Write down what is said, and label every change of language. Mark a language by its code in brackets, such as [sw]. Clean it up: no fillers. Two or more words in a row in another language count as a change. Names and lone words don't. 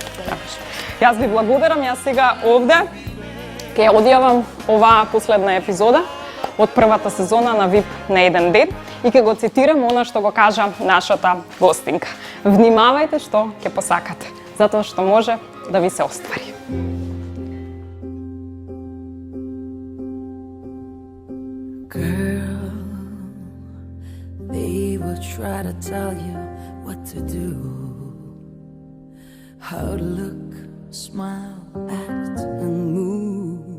[mk] Јас ви благодарам, јас сега овде ќе одјавам оваа последна епизода од првата сезона на VIP на еден ден и ќе го цитирам она што го кажа нашата гостинка. Внимавајте што ќе посакате, затоа што може да ви се оствари. [en] Girl, they will try to tell you what to do, how to look, smile, act and move.